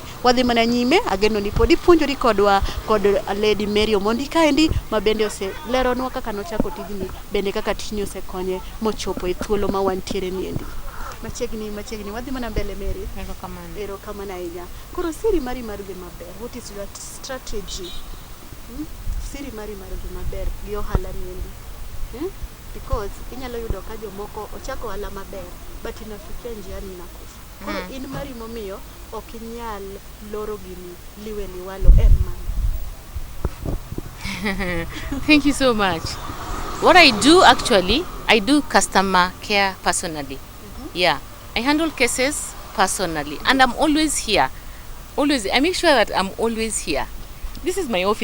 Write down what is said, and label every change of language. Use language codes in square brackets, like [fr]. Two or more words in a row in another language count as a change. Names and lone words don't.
[luo] Wadhi mana nyime, ageno ni pod ipuonjori kodwa kod Lady Mary Omondi kaendi ma bende oseleronwa kaka nochako tijni, bende kaka tijni osekonye mochopo e thuolo ma wantiere niendi. Machiegni wadhi mana mbele Mary. Erokamano ahinya. Koro siri mari mar dhi maber, [en] what is your strategy? [luo] Siri mari mar dhi maber gi ohala niendi. Because inyalo yudo ka jomoko ochako ohala maber but [sw] inafikia njiani inakufa. [luo] Koro in mari momiyo ok inyal loro gini liwe liwalo en man. [en] Thank you so much. What I do actually, I do customer care personally. Yeah, I handle cases personally and I'm always here. Always, I make sure that I'm always here. This is my office.